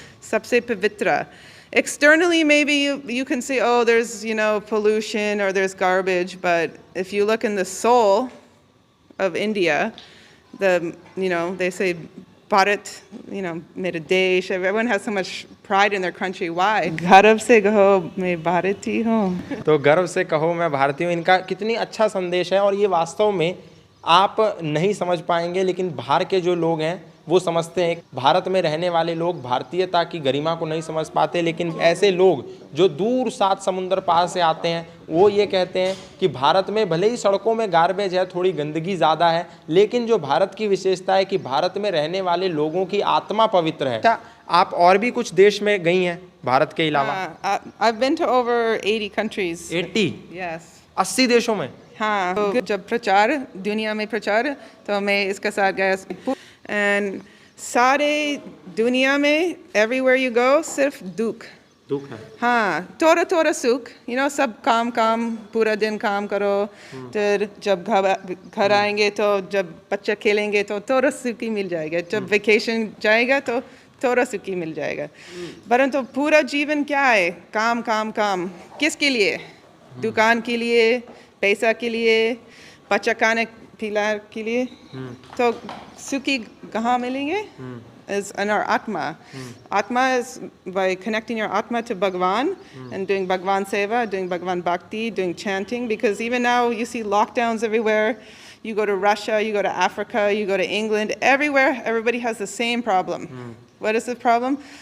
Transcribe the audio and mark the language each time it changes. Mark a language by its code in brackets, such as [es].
[hi] Sabse pavitra. [en] Externally, maybe you can say, oh, there's, pollution or there's garbage. But if you look in the soul of India, they say, [hi] Bharat, mera desh. [en] Everyone has so much pride in their country. Why? [hi] गर्व से कहो मैं भारतीय हूँ. तो गर्व से कहो मैं भारतीय हूँ, इनका कितनी अच्छा संदेश है। और ये वास्तव में आप नहीं समझ पाएंगे, लेकिन बाहर के जो लोग हैं वो समझते हैं। भारत में रहने वाले लोग भारतीयता की गरिमा को नहीं समझ पाते, लेकिन ऐसे लोग जो दूर 7 समुंदर पार से आते हैं वो ये कहते हैं कि भारत में भले ही सड़कों में गार्बेज है, थोड़ी गंदगी ज़्यादा है, लेकिन जो भारत की विशेषता है कि भारत में रहने वाले लोगों की आत्मा पवित्र है। अच्छा, आप और भी कुछ देश में गई हैं भारत के अलावा? [en] I've been to over 80 countries. 80? Yes. [hi] 80 देशों में? हाँ, तो जब दुनिया में प्रचार, तो मैं इसके साथ गया। [en] And [hi] सारे दुनिया में [en] everywhere you go [hi] सिर्फ दुख है। हाँ, थोड़ा सुख, सब काम पूरा दिन काम करो, फिर जब घर आएंगे तो जब बच्चे खेलेंगे तो थोड़ा सुखी मिल जाएगा, जब वेकेशन जाएगा तो थोड़ा सुखी मिल जाएगा। परंतु पूरा जीवन क्या है? काम किसके लिए? दुकान के लिए, पैसा के लिए, बच्चा खाने पिला के लिए। तो सुखी कहाँ मिलेंगे? [en] Is in our Atma. Atma is by connecting your Atma to Bhagwan and doing Bhagwan Seva, doing Bhagwan Bhakti, doing chanting. Because even now you see lockdowns everywhere. You go to Russia, you go to Africa, you go to England, everywhere, everybody has the same problem. What is the problem?